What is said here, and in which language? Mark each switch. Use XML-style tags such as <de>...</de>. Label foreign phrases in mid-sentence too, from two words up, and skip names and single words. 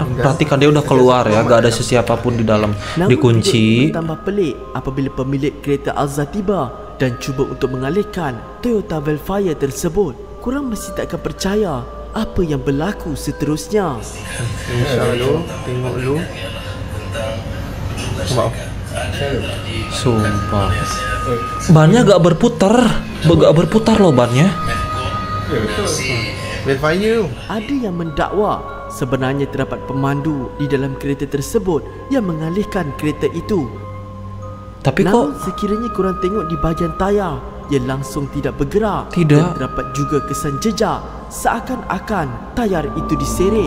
<id>Perhatikan dia udah keluar ya, gak ada</id> <ms>sesiapa pun di dalam. Namun Dikunci. bertambah pelik apabila pemilik kereta Alza tiba dan cuba untuk mengalihkan Toyota Velfire tersebut. Korang masih tak akan percaya apa yang berlaku seterusnya. Insya dulu, tengok dulu. Sumpah.</ms> <id>Bannya gak berputar. Gak berputar loh bannya. Velfire.</id> <ms>Ada yang mendakwa sebenarnya terdapat pemandu di dalam kereta tersebut yang mengalihkan kereta itu. Tapi namun sekiranya korang tengok di bahagian tayar, ia langsung tidak bergerak. Tidak. Dan terdapat juga kesan jejak seakan-akan tayar itu diseret.</ms>